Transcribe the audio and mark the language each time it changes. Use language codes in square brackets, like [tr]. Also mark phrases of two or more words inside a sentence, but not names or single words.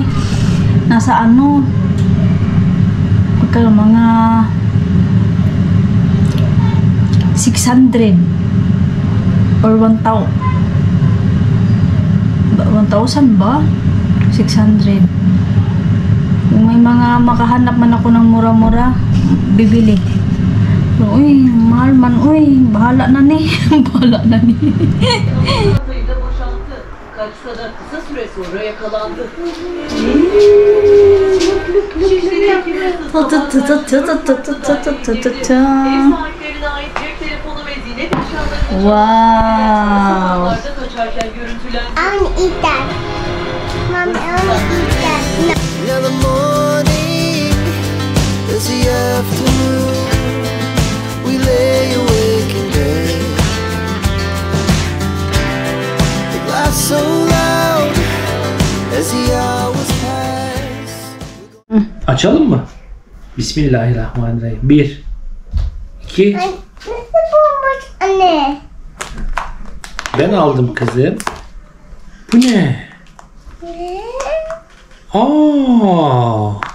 [tl] Nasa ano, mga 600 or 1,000 ba? 600. Kung may mga makahanap man ako ng mura-mura, bibili. [ceb] Uy, mahal man. Uy, bahala na ni. Bahala na ni. [tr] Sayıda boşalttı. Kaçsa da kısa süre sonra yakalandı. Ev sahiplerine ait cep telefonu ve ziynet eşyalarının Wow. kaçarken görüntülendi. [en] I want to eat that. Mom, I want to eat that. No. Now the morning is the afternoon. We lay awake in bed. The glass so loud as the hours pass. [tr] Açalım mı? Bismillahirrahmanirrahim. 1 2 Nasıl bulmuş anne? Ben aldım kızım. Bu ne? Aa!